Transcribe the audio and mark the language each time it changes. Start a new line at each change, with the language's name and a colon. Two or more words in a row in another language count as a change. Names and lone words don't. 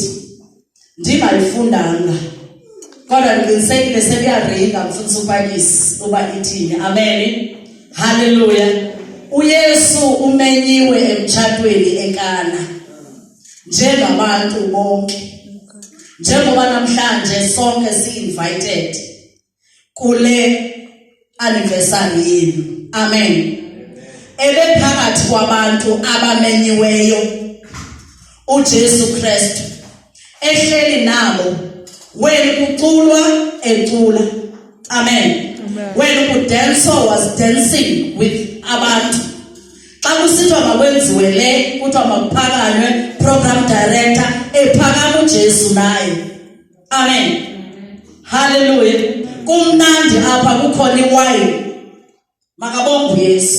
Xhosa: Ndingayifundanga kodwa ngiqinisekile sekuyaringa mfundisi uPakisi uba ithini. Amen. Hallelujah. uYesu umenyiwe emtshatweni eKana njengabantu bonke. Njengoba namhlanje sonke si-invited kule anniversary yenu. Amen. Ebephakathi kwabantu abamenyiweyo uJesu Kristu ehleli nabo when kuculwa ecula. Amen. When kudanso
English: was dancing with
Xhosa: abantu. Xa kusithiwa makwenziwe le kuthiwa makuphakanywe
English: program director
Xhosa: ephakama uJesu naye. Amen. Hallelujah. Kumnandi apha kukhona iwine. Makabonge Yesu.